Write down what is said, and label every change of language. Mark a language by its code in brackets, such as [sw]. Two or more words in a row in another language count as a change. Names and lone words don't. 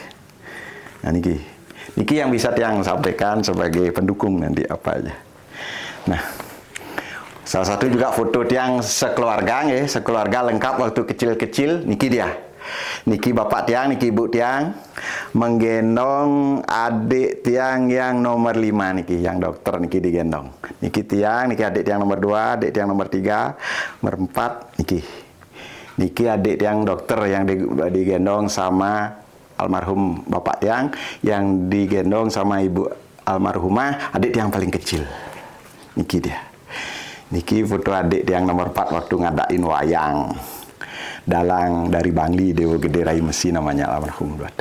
[id] Nah, niki yang bisa Tiang sampaikan sebagai pendukung nanti apa aja. Nah, salah satu juga foto Tiang sekeluarga sekeluarga lengkap waktu kecil-kecil, niki dia. Niki Bapak Tiang, niki Ibu Tiang menggendong adik Tiang yang nomor 5 niki, yang dokter niki digendong. Niki Tiang, niki adik Tiang nomor 2, adik Tiang nomor 3, nomor 4 niki. Niki adik Tiang dokter yang digendong sama almarhum Bapak Tiang, yang digendong sama Ibu almarhumah, adik Tiang paling kecil. Niki dia. Niki foto adik Tiang nomor 4 waktu ngadain wayang. Dalang dari Bangli, Dewa Gede Rai Mesi namanya almarhum Duata.